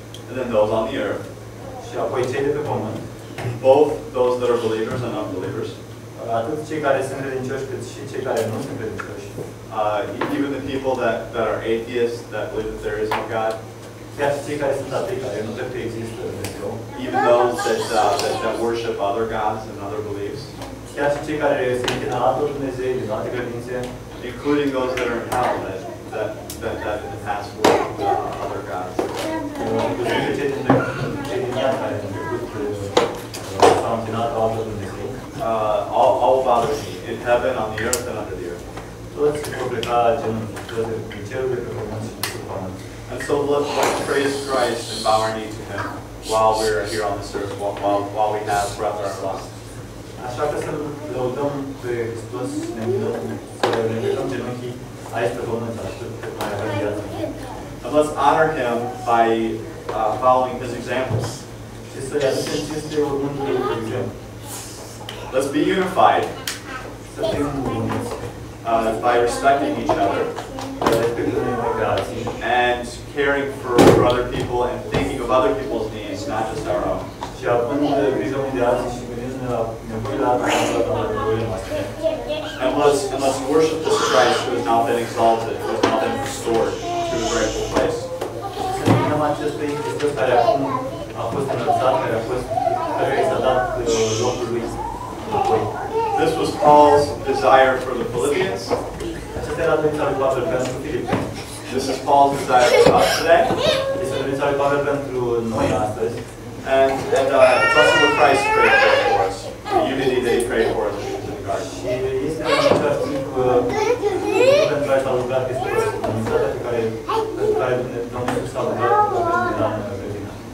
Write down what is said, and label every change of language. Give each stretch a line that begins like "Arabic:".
English: and then those on the earth.
Romanian: Și apoi cei de pe pământ.
English: Both those that are believers and unbelievers.
Romanian: Atât cei care sunt credincioși cât și cei care nu sunt credincioși.
English: Even the people that are atheists, that believe that there is no God.
Romanian: Chiar și cei care sunt atei, care nu cred că există Dumnezeu.
English: Even those that worship other gods and other beliefs.
Romanian: Chiar și cei care se închină altor Dumnezei din alte credințe.
English: Including those that are in hell that in the past worshiped other gods.
Romanian: Inclusiv cei din iad care în trecut s-au închinat altor Dumnezei.
English: All bow their knee in heaven, on the earth, and under the earth.
Romanian: Toți vor pleca genunchi, toți din cerul, de pe pământ și de sub pământ.
English: And so let's praise Christ and bow our knee to Him while we're here on this earth, while we have breath in our lungs.
Romanian: Așa că să lăudăm pe Hristos, ne închinăm, să ne ridicăm genunchii aici pe pământ, aștept cât mai avem viață.
English: And let's honor Him by following His examples.
Romanian: Și să-i aducem cinste urmându-i de exemplu.
English: Let's be unified
Romanian: Să fim uniți,
English: by respecting each other
Romanian: respectându-ne unii pe alții
English: and caring for other people and thinking of other people's needs, not just our own.
Romanian: și având grijă unii de alții și gândindu-ne la nevoile altora, la nevoile noastre.
English: And let's worship this Christ who has now been exalted, who has now been restored to His rightful place.
Romanian: Să ne închinăm acestui Hristos care acum a fost înălțat, care i s-a dat locul lui înapoi.
English: This was Paul's desire for the Philippians.
Romanian: Acesta era dorința lui Pavel pentru Filipeni.
English: This is Paul's desire for us today.
Romanian: Este dorința lui Pavel pentru noi astăzi.
English: And it's also what Christ prayed for us. The unity that He prayed for us in the garden.
Romanian: Și este în același timp pentru care s-a rugat Hristos, unitatea pentru care Domnul Iisus s-a rugat când era în grădină.